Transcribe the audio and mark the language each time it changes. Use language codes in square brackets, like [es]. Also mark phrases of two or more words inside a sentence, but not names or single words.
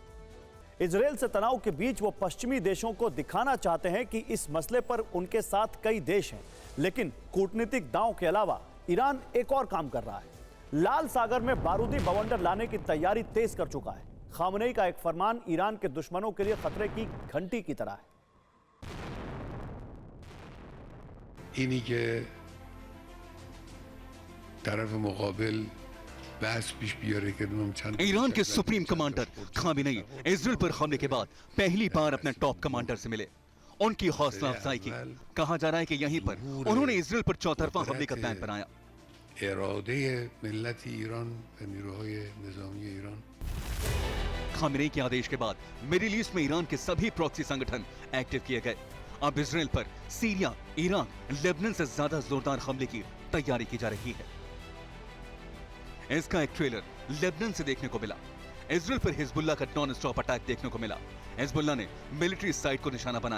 [hi] इजरायल से तनाव के बीच वो पश्चिमी देशों को दिखाना चाहते हैं कि इस मसले पर उनके साथ कई देश हैं, लेकिन कूटनीतिक दांव के अलावा ईरान एक और काम कर रहा है। लाल सागर में बारूदी बवंडर लाने की तैयारी तेज कर चुका है। खामनेई का एक फरमान ईरान के दुश्मनों के लिए खतरे की घंटी की तरह है। [fa] اینی که طرف مقابل بحث پیش بیاره که چند [hi] ईरान के सुप्रीम कमांडर खामेनेई इजरायल पर हमले के बाद पहली बार अपने [en] top commander [hi] से मिले। उनकी हौसला अफजाई की। कहा जा रहा है कि यहीं पर उन्होंने इजरायल पर चौतरफा हमले का प्लान बनाया। [fa] اراده ملت ایران و نیروهای نظامی ایران [hi] खामेनेई के आदेश के बाद मिडिल ईस्ट में ईरान के सभी प्रॉक्सी संगठन एक्टिव किए गए। अब इजरायल पर सीरिया, ईरान, लेबनान से ज्यादा जोरदार हमले की तैयारी की जा रही है। इसका एक ट्रेलर लेबनान से देखने को मिला। इजरायल पर हिजबुल्लाह का [en] non stop attack [hi] देखने को मिला। हिजबुल्लाह ने [en] military site [hi] को निशाना बनाया।